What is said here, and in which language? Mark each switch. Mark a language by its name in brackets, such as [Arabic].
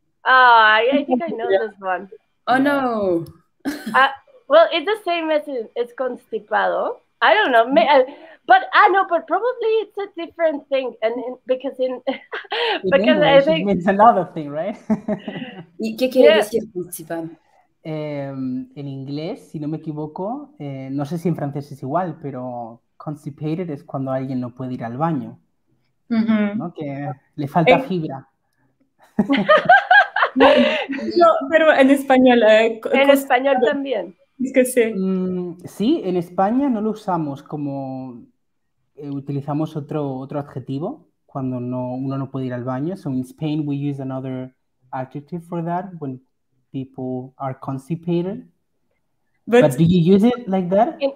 [English] I think I know this one. Oh no. Well, it's the same as it's constipado. I don't know, but I know, but probably it's a different thing, and because I think it's another thing, right? [Spanish] ¿Qué quiere decir constipado? En inglés, si no me equivoco, no sé si en francés es igual, pero constipated es cuando alguien no puede ir al baño, ¿no? Que le falta fibra. No, pero en español. En español también. Es que sí. Sí, en España no lo usamos como... utilizamos otro adjetivo cuando uno no puede ir al baño. [English] So in Spain we use another adjective for that when people are constipated. But do you use it like that?